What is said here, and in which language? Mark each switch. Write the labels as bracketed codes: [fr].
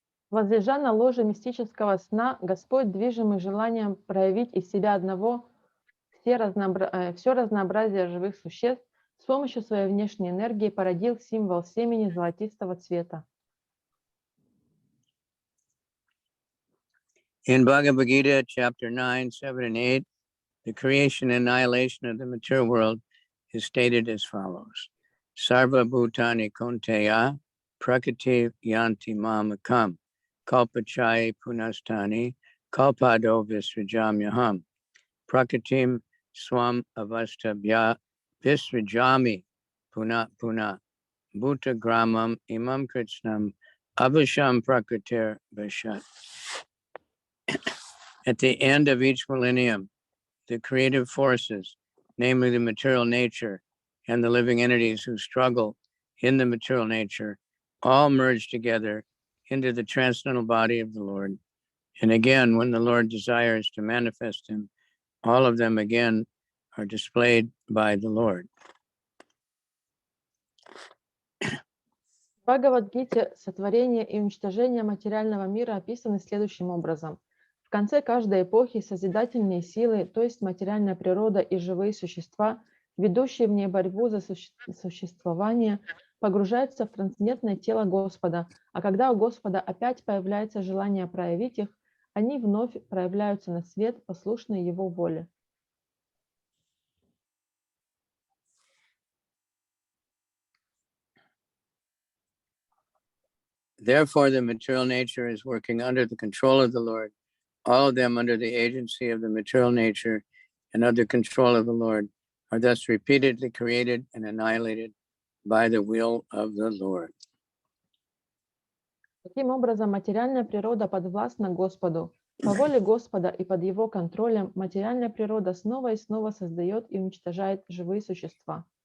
[ru] Возлежа на ложе мистического сна, Господь, движимый желанием проявить из себя одного все разнообразие живых существ, с помощью своей внешней энергии породил символ семени золотистого цвета. [en] In Bhagavad-Gita, chapter 9, 7, and 8, the creation and annihilation of the material world is stated as follows. [sa] Sarva Bhutani Konteya Prakriti Yanti Mamakam Kalpachai Punastani Kalpado Visrajamyaham Prakritim Swam Avastabhya Visrajami Puna Puna Bhuta Gramam Imam Kritsnam Avasham Prakritir Vashat. [en] At the end of each millennium, the creative forces, namely the material nature and the living entities who struggle in the material nature, all merge together into the transcendental body of the Lord. And again, when the Lord desires to manifest him, all of them again are displayed by the Lord. [ru] В Бхагавад-гите сотворение и уничтожение материального мира описаны следующим образом. В конце каждой эпохи созидательные силы, то есть материальная природа и живые существа, ведущие в ней борьбу за существование, погружаются в трансцендентное тело Господа, а когда у Господа опять появляется желание проявить их, они вновь проявляются на свет, послушные Его воле. [en] Therefore, the material nature is working under the control of the Lord, all of them under the agency of the material nature and under control of the Lord, are thus repeatedly created and annihilated by the will of the Lord. [ru] Таким образом, материальная природа подвластна Господу. По воле Господа и под Его контролем материальная природа снова и снова создает и уничтожает живые существа.